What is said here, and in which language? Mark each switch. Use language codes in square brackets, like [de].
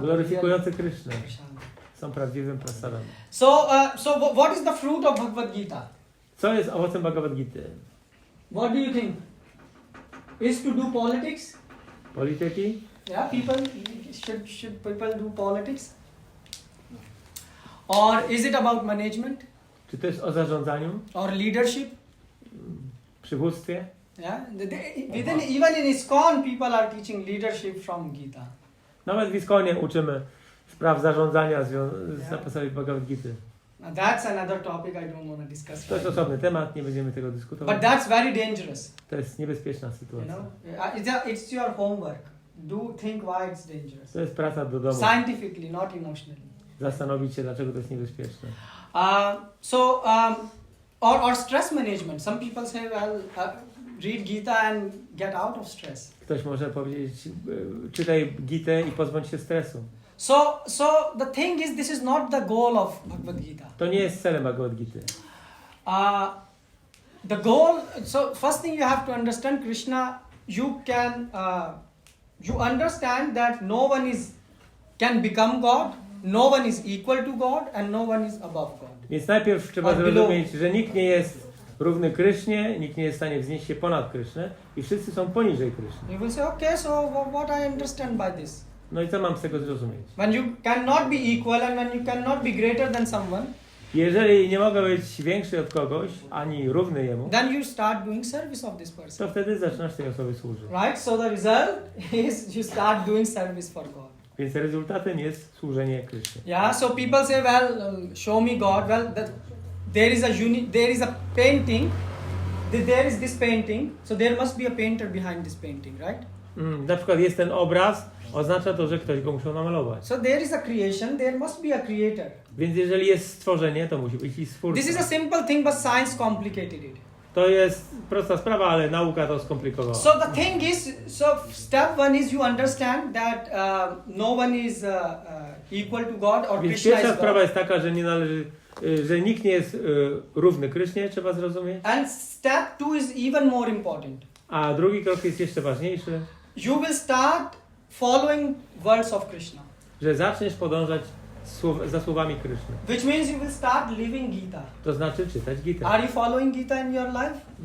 [pl] gloryfikujące Krishnę prasada. są prawdziwym prasadem. [en] So what is the fruit of Bhagavad Gita? [pl] Co jest owocem Bhagavad Gity? [en] What do you think? Is to do politics? [pl] Polityki? [en] Yeah, should people do politics? Or is it about management? [pl] Czy to jest o zarządzaniu? [en] Or leadership? [pl] Przywództwie? [en] Yeah, even in ISKCON people are teaching leadership from Gita. [pl] Nawet w ISKCONie uczymy spraw zarządzania na podstawie Bhagavad Gity. [en] Now that's another topic I don't want to discuss. [pl] To jest osobny temat, nie będziemy tego dyskutować. [en] But that's very dangerous. [pl] To jest niebezpieczna sytuacja. [en] It's your homework. Think why it's dangerous. [pl] To jest praca do domu. [en] Scientifically, not emotionally. [pl] Zastanowić się, dlaczego to jest niebezpieczne. [en] Or stress management. Some people say, read Gita and get out of stress. [pl] Ktoś może powiedzieć, czytaj Gitę i pozbądź się stresu. [en] So the thing is, this is not the goal of Bhagavad Gita. [pl] To nie jest celem Bhagavad Gity. [en] The goal, so first thing you have to understand Krishna, you understand that no one can become God, no one is equal to God and no one is above God. [pl] Więc najpierw trzeba zrozumieć, że nikt nie jest równy Krysznie, nikt nie jest w stanie wznieść się ponad Krysznę i wszyscy są poniżej Kryszny. [en] You will say, okay, so what I understand by this? [pl] No i co mam z tego zrozumieć? [en] When you cannot be equal and when you cannot be greater than someone, [pl] jeżeli nie mogę być większy od kogoś, ani równy jemu, [en] then you start doing service of this person. [pl] to wtedy zaczynasz tej osobie służyć. [en] Right? So the result is you start doing service for God. [pl] Więc rezultatem jest służenie Krysznie. [en] Yeah, so people say, show me God. Well, there is a painting, there is this painting, so there must be a painter behind this painting, right? [pl] Na przykład jest ten obraz, oznacza to, że ktoś go musiał namalować. [en] So there is a creation, there must be a creator. [pl] Więc jeżeli jest stworzenie, to musi być i stwórca. [en] This is a simple thing, but science complicated it. [pl] To jest prosta sprawa, ale nauka to skomplikowała. [en] So the thing is, step one is you understand that no one is equal to God or [pl] Więc [en] Krishna is [pl] pierwsza [en] God. [pl] sprawa jest taka, że nie należy, że nikt nie jest równy Krysznie, trzeba zrozumieć. [en] And step two is even more important. [pl] A drugi krok jest jeszcze ważniejszy. [en] You will start following words of Krishna. [pl] Że zaczniesz podążać za słowami Kryszny. [en] Which means you will start living Gita. [pl] To znaczy czytać Gitę. [en] Are you following Gita in your life?